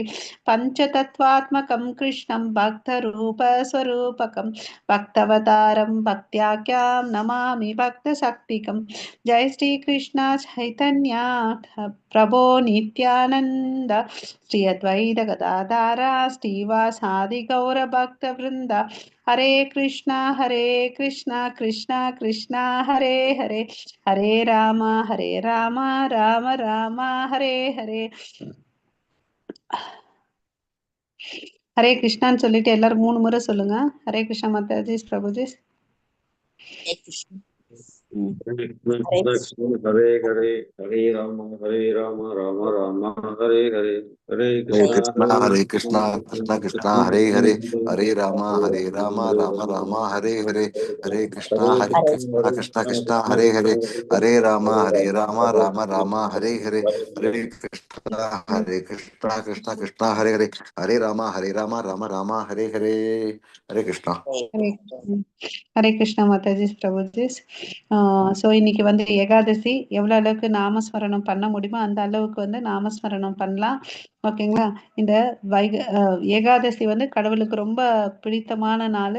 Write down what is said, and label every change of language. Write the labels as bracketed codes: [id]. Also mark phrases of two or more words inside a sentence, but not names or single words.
[sa] पञ्चतत्त्वात्मकं कृष्णं भक्तरूप स्वरूपकं भक्तवतारं भक्त्याख्यां नमामि भक्तशक्तिकं। जय श्री कृष्ण चैतन्य प्रभो नित्यानंद श्री अद्वैत गदाधर श्रीवासादि गौर भक्त वृंद। हरे कृष्णा कृष्णा कृष्णा हरे हरे हरे राम राम राम हरे हरे। [ta] ஹரே கிருஷ்ணான்னு சொல்லிட்டு எல்லாரும் 3 முறை சொல்லுங்க. ஹரே கிருஷ்ணா மாதாஜி பிரபுஜி. [sa] हरे हरे हरे राम राम राम हरे हरे हरे कृष्णा कृष्णा कृष्णा हरे हरे हरे राम राम राम हरे हरे हरे कृष्णा कृष्णा कृष्णा हरे हरे हरे राम राम हरे हरे हरे कृष्णा कृष्णा कृष्णा हरे हरे हरे राम राम हरे हरे हरे कृष्णा। [ta] ஹரே கிருஷ்ணா மாதாஜி பிரபுஜி. ஸோ இன்னைக்கு வந்து ஏகாதசி. எவ்வளோ அளவுக்கு நாமஸ்மரணம் பண்ண முடியுமோ அந்த அளவுக்கு வந்து நாமஸ்மரணம் பண்ணலாம். ஓகேங்களா? இந்த ஏகாதசி வந்து கடவுளுக்கு ரொம்ப பிடித்தமான நாள்.